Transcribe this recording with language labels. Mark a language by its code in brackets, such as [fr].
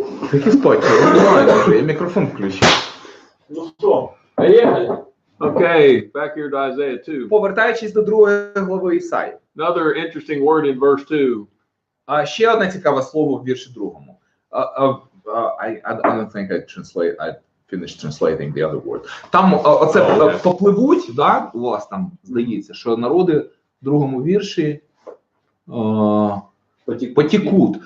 [uk] Такі спать, я мікрофон включив. [ru] Ну что, поехали. [en] Okay, back here to Isaiah 2. [uk] Повертаючись до другої глави Ісаї. [en] Another interesting word in verse 2. [uk] Ще одне цікаве слово в вірші другому. [en] I don't think I finished translating the other word. [uk] Там оце попливуть, да? У вас там здається, що народи в другому вірші потікуть.